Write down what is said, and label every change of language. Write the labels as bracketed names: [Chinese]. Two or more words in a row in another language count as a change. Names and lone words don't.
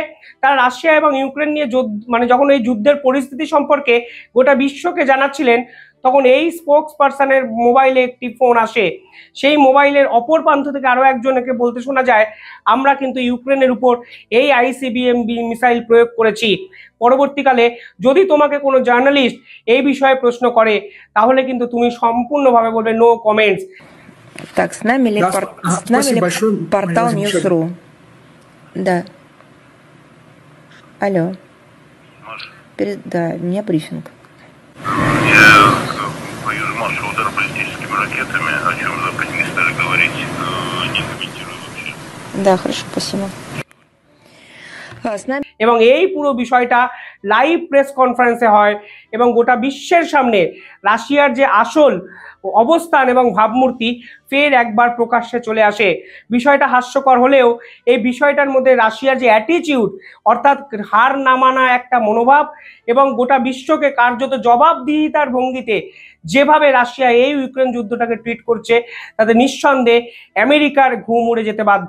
[Bangla] তারা রাশিয়া এবং ইউক্রেন নিয়ে যখন এই যুদ্ধের পরিস্থিতি সম্পর্কে গোটা বিশ্বকে জানাচ্ছিলেন তখন এই [English] spokesperson-er [Bangla] মোবাইলে একটি ফোন আসে। সেই মোবাইলের অপর প্রান্ত থেকে আরো একজনকে বলতে শোনা যায়, আমরা কিন্তু ইউক্রেনের উপর এই [English] ICBM missile [Bangla] প্রয়োগ করেছি। পরবর্তীকালে যদি তোমাকে কোনো জার্নালিস্ট এই বিষয়ে প্রশ্ন করে তাহলে কিন্তু তুমি সম্পূর্ণভাবে বলবে [English] no comments. [Russian] Так, с нами ли портал News.ru? Да. Алло. Да, у меня брифинг. Я боюсь марша удара баллистическими ракетами, о чем Запад не стали говорить, не комментирую вообще. Да, хорошо, спасибо. [Bangla] এবং এই পুরো বিষয়টা [English] live press conference-e [Bangla] হয় এবং গোটা বিশ্বের সামনে রাশিয়ার যে আসল অবস্থান এবং ভাবমূর্তি ফের একবার প্রকাশ্যে চলে আসে। বিষয়টা হাস্যকর হলেও এই বিষয়টার মধ্যে রাশিয়ার যে অ্যাটিটিউড, অর্থাৎ হার না মানা একটা মনোভাব এবং গোটা বিশ্বকে কার্যত জবাবদিহিতার ভঙ্গিতে যেভাবে রাশিয়া এই ইউক্রেন যুদ্ধটাকে ট্রিট করছে তাতে নিঃসন্দেহে আমেরিকার ঘুম উড়ে যেতে বাধ্য।